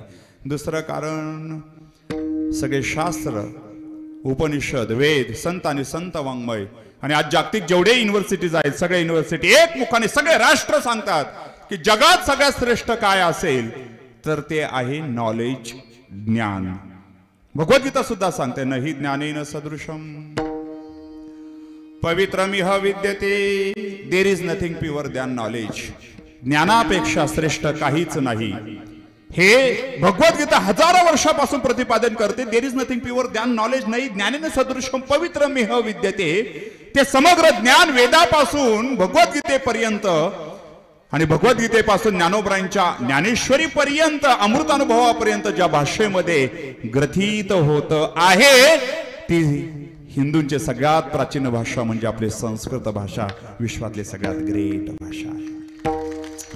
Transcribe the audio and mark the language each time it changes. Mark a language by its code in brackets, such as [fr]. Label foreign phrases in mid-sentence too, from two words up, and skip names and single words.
[mr] दुसरं कारण, सगळे शास्त्र, उपनिषद, वेद, संत आणि संत वाङ्मय, आणि आज जागतिक जेवढे युनिव्हर्सिटीज आहेत, सगळे युनिव्हर्सिटी एकमुखाने सगळे राष्ट्र सांगतात की जगात सगळ्यात श्रेष्ठ काय असेल तर ते आहे नॉलेज, ज्ञान. भगवद्गीता सुद्धा सांगते, [sa] नहि ज्ञानेन सदृशम पवित्रमिह विद्यते. [en] There is nothing pure than knowledge. [mr] ज्ञानापेक्षा श्रेष्ठ काहीच नाही. हे भगवद्गीता हजारो वर्षापासून प्रतिपादन करते. [en] There is nothing pure than knowledge, [sa] नाही ज्ञानेन सदृशम पवित्रमिह विद्यते. [mr] ते समग्र ज्ञान वेदापासून भगवद्गीतेपर्यंत आणि भगवद्गीतेपासून ज्ञानोबरांच्या ज्ञानेश्वरी पर्यंत, अमृतानुभवापर्यंत ज्या भाषेमध्ये ग्रथित होत आहे ती हिंदूंची सगळ्यात प्राचीन भाषा म्हणजे आपली संस्कृत भाषा, विश्वातली सगळ्यात ग्रेट भाषा आहे.